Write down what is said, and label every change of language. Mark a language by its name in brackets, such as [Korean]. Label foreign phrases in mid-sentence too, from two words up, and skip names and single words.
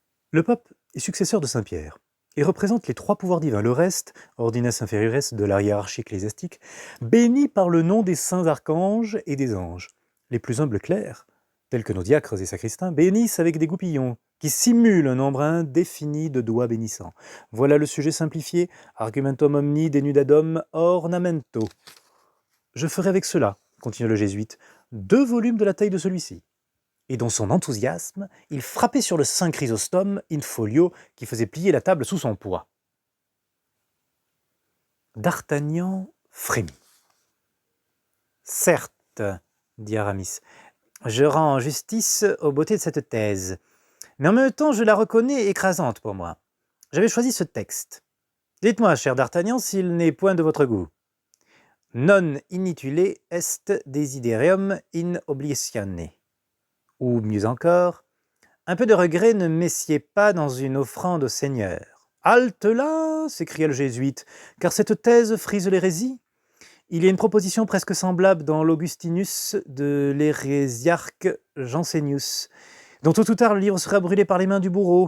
[French] Le pape est successeur de Saint Pierre et représente les trois pouvoirs divins, le reste, [Latin] ordines inferiores [French] de la hiérarchie ecclésiastique, béni par le nom des saints archanges et des anges. Les plus humbles clercs, tels que nos diacres et sacristains, bénissent avec des goupillons, qui simulent un nombre indéfini de doigts bénissants. Voilà le sujet simplifié, [Latin] argumentum omni denudadum ornamento. [French] Je ferai avec cela, continue le jésuite, 2 volumes de la taille de celui-ci. Et dans son enthousiasme, il frappait sur le saint Chrysostome [Latin] in folio [French] qui faisait plier la table sous son poids. D'Artagnan frémit. « Certes, dit Aramis, je rends justice aux beautés de cette thèse, mais en même temps je la reconnais écrasante pour moi. J'avais choisi ce texte. Dites-moi, cher d'Artagnan, s'il n'est point de votre goût. [Latin] Non inutile est desiderium in oblitione. [French] Ou mieux encore, un peu de regret ne messied pas dans une offrande au Seigneur. Halte là, s'écria le jésuite, car cette thèse frise l'hérésie. Il y a une proposition presque semblable dans l'Augustinus de l'hérésiarque Jansenius, dont tôt ou tard le livre sera brûlé par les mains du bourreau.